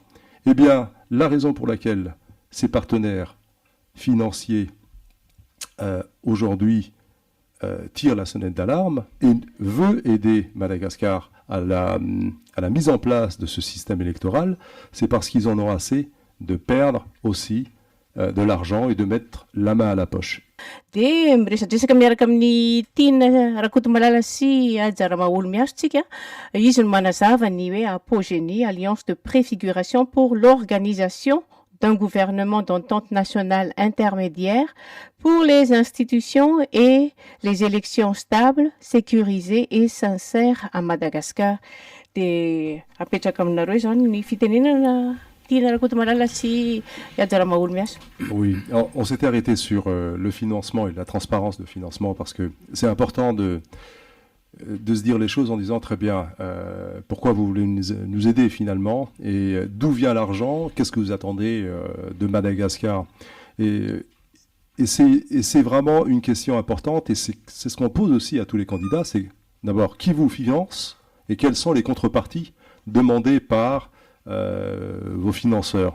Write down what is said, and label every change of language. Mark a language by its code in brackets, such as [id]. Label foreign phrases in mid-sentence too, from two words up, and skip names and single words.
[fr] Eh bien, la raison pour laquelle ces partenaires financiers aujourd'hui tirent la sonnette d'alarme et veulent aider Madagascar à la mise en place de ce système électoral, c'est parce qu'ils en ont assez de perdre aussi de l'argent et de mettre la main à la poche. [mg] Dia miresadresaka miaraka amin'ny Tine Rakotomalala sy Ajaramaolo miasotsika, izy no manazava ny hoe Apogénie, [fr] Alliance de préfiguration pour l'organisation d'un gouvernement d'entente nationale intermédiaire pour les institutions et les élections stables, sécurisées et sincères à Madagascar. [mg] Dia apetraka aminareo zany ny fitenenana [fr] Oui, on s'était arrêté sur le financement et la transparence de financement parce que c'est important de se dire les choses en disant très bien pourquoi vous voulez nous aider finalement et d'où vient l'argent, qu'est-ce que vous attendez de Madagascar et c'est vraiment une question importante et c'est ce qu'on pose aussi à tous les candidats, c'est d'abord qui vous finance et quelles sont les contreparties demandées par vos financeurs.